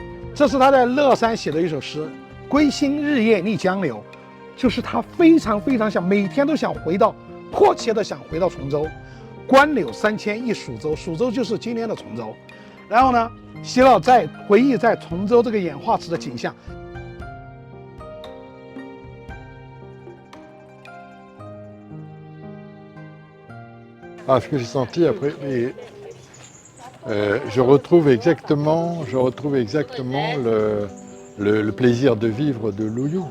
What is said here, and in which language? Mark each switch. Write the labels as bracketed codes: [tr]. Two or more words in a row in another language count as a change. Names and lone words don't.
[zh] 这是他在乐山写的一首诗，归心日夜逆江流，就是他非常想，每天都想回到，迫切的想回到崇州。关柳3000一蜀州，蜀州就是今天的崇州。然后呢，写了在回忆在崇州这个演化池的景象。 [fr] Ah, ce que j'ai senti après, je retrouve exactement le plaisir de vivre de Lou You.